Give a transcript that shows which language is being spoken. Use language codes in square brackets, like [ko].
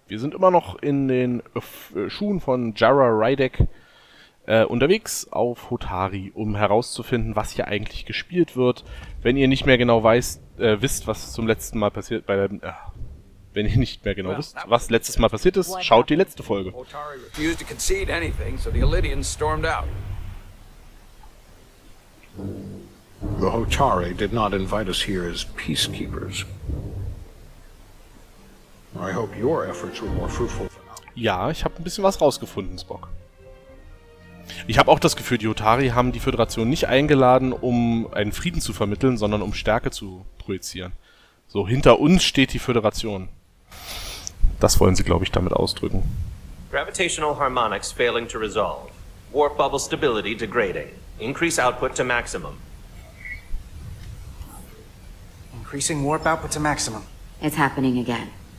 [de] Wir sind immer noch in den Schuhen von Jara Rydek unterwegs auf Hotari, um herauszufinden, was hier eigentlich gespielt wird. Wenn ihr nicht mehr genau wisst, was zum letzten Mal passiert wenn ihr nicht mehr genau wisst, was letztes Mal passiert ist, schaut die letzte Folge. [en] Hotari refused to concede anything, so the Illydians stormed out. The Hotari did not invite us here as peacekeepers. I hope your efforts were more fruitful for now. [de] Ja, ich habe ein bisschen was rausgefunden, Spock. Ich habe auch das Gefühl, die Hotari haben die Föderation nicht eingeladen, um einen Frieden zu vermitteln, sondern um Stärke zu projizieren. So, hinter uns steht die Föderation. Das wollen sie, glaube ich, damit ausdrücken. [en] Gravitational harmonics failing to resolve. Warp bubble stability degrading. Increase output to maximum. Increasing warp output to maximum. It's happening again.